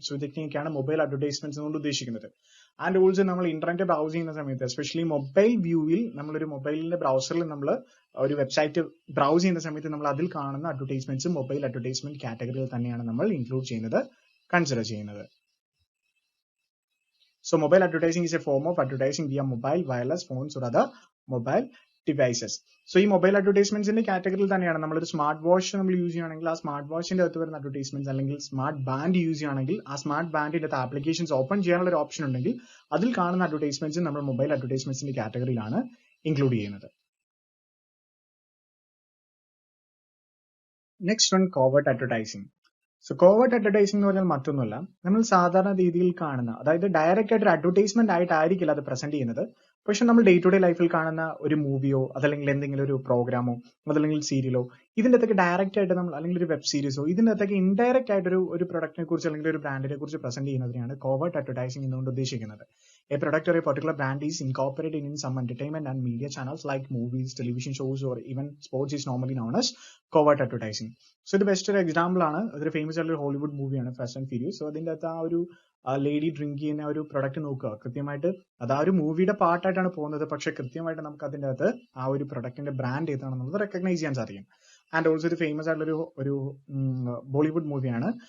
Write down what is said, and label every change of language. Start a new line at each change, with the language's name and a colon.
Malayalam: So ഇതൊക്കെയാണ് mobile advertisements കൊണ്ട് ഉദ്ദേശിക്കുന്നത്. ആൻഡ് ഓൾസോ നമ്മൾ ഇന്റർനെറ്റ് ബ്രൗസ് ചെയ്യുന്ന സമയത്ത് എസ്പെഷ്യലി മൊബൈൽ വ്യൂവിൽ നമ്മളൊരു മൊബൈലിന്റെ ബ്രൗസറിൽ നമ്മൾ ഒരു വെബ്സൈറ്റ് ബ്രൗസ് ചെയ്യുന്ന സമയത്ത് നമ്മൾ അതിൽ കാണുന്ന അഡ്വർടൈസ്മെന്റ്സ് മൊബൈൽ അഡ്വർടൈസ്മെന്റ് കാറ്റഗറിയിൽ തന്നെയാണ് നമ്മൾ ഇൻക്ലൂഡ് ചെയ്യുന്നത്, കൺസിഡർ ചെയ്യുന്നത്.
English: So mobile advertising is a form of advertising via mobile, wireless phones or other mobile devices.
Malayalam: So ഈ മൊബൈൽ അഡ്വർടൈസ്മെന്റ്സിന്റെ കാറ്റഗറിയിൽ തന്നെയാണ് നമ്മളൊരു സ്മാർട്ട് വാച്ച് നമ്മൾ യൂസ് ചെയ്യുകയാണെങ്കിൽ ആ സ്മാർട്ട് വാച്ചിന്റെ അകത്ത് വരുന്ന അഡ്വർടൈസ്മെന്റ്സ്, അല്ലെങ്കിൽ സ്മാർട്ട് ബാൻഡ് യൂസ് ചെയ്യുകയാണെങ്കിൽ ആ സ്മാർട്ട് ബാൻഡിന്റെ ആപ്ലിക്കേഷൻസ് ഓപ്പൺ ചെയ്യാനുള്ള ഒരു ഓപ്ഷൻ ഉണ്ടെങ്കിൽ അതിൽ കാണുന്ന അഡ്വർടൈസ്മെന്റ്സ് നമ്മൾ മൊബൈൽ അഡ്വർടൈസ്മെന്റ്സിന്റെ കാറ്റഗറിയിലാണ് ഇൻക്ലൂഡ് ചെയ്യുന്നത്. Next one, covert advertising. So covert advertising എന്ന് പറഞ്ഞാൽ മറ്റൊന്നുമല്ല, നമ്മൾ സാധാരണ രീതിയിൽ കാണുന്ന, അതായത് ഡയറക്റ്റ് ആയിട്ട് ഒരു അഡ്വർടൈസ്മെന്റ് ആയിട്ടായിരിക്കില്ല അത് പ്രസന്റ് ചെയ്യുന്നത്. പക്ഷെ നമ്മൾ ഡേ ടു ഡേ ലൈഫിൽ കാണുന്ന ഒരു മൂവിയോ അതല്ലെങ്കിൽ എന്തെങ്കിലും ഒരു പ്രോഗ്രാമോ അതല്ലെങ്കിൽ സീരിയലോ ഇതിന്റെ അകത്തൊക്കെ ഡയറക്റ്റ് ആയിട്ട് നമ്മൾ, അല്ലെങ്കിൽ ഒരു വെബ് സീരീസോ ഇതിന്റെ അകത്തൊക്കെ ഇൻഡയറക്റ്റ് ആയിട്ട് ഒരു പ്രൊഡക്റ്റിനെ കുറിച്ച് അല്ലെങ്കിൽ ഒരു ബ്രാൻഡിനെ കുറിച്ച് പ്രസന്റ് ചെയ്യുന്നതിനാണ് കോവേർട്ട് അഡ്വർടൈസിംഗ് എന്നുകൊണ്ട് ഉദ്ദേശിക്കുന്നത്.
English: A product or a particular brand is incorporated in some entertainment and media channels like movies, television shows or even sports is normally known as covert advertising.
Malayalam: So ഇത് best ഒരു example ആണ്. അതൊരു famous ആയിട്ടുള്ള ഒരു Hollywood മൂവിയാണ് fast and furious. So അതിന്റെ അകത്ത് ആ ഒരു ലേഡി ഡ്രിങ്ക് ചെയ്യുന്ന ഒരു പ്രൊഡക്റ്റ് നോക്കുക, കൃത്യമായിട്ട് അത് ആ ഒരു മൂവിയുടെ പാർട്ടായിട്ടാണ് പോകുന്നത്, പക്ഷെ കൃത്യമായിട്ട് നമുക്ക് അതിന്റെ അകത്ത് ആ ഒരു പ്രൊഡക്റ്റിന്റെ ബ്രാൻഡ് ഏതാണെന്നുള്ളത് റെക്കഗ്നൈസ് ചെയ്യാൻ സാധിക്കും. ആൻഡ് ഓൾസോ ഒരു ഫേമസ് ആയിട്ടുള്ള ഒരു ബോളിവുഡ് മൂവിയാണ്.